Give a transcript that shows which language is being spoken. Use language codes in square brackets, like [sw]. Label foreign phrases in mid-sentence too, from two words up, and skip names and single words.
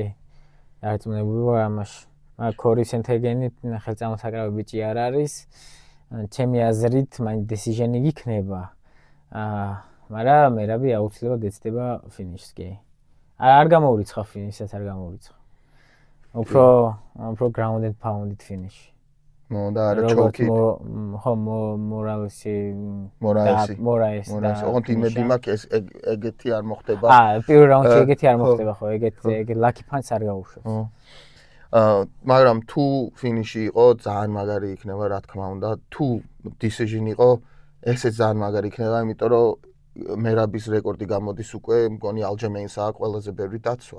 [ka] დარწმუნებული ვარ ამაში. კორისენჰეგენი ხელწამოსაკრავი ბიჭი არ არის. ჩემი აზრით, მაინც decision-ი იქნება. მაგრამ მერაბი აუცილებლად ეცდება ფინიშს, კი. არ გამოურიცხა ფინიშსაც არ გამოურიცხა. [en] უფრო ground and pounded finish. [ka] და არა ჩოკი. ხო, მორაესი. ოღონდ იმედი მაქვს ეგეთი არ მოხდება. პირველ რაუნდში ეგეთი არ მოხდება ხო, ეგ [en] lucky punch [ka] არ გაუშვებს. მაგრამ თუ ფინიში იყო ძალიან მაგარი იქნება, რა თქმა უნდა, თუ decision იყო, ესეც ძალიან მაგარი იქნება, იმიტომ რომ მერაბის რეკორდი გამოდის უკვე, მგონი Aljamain's აქვს ყველაზე ბევრი დაცვა.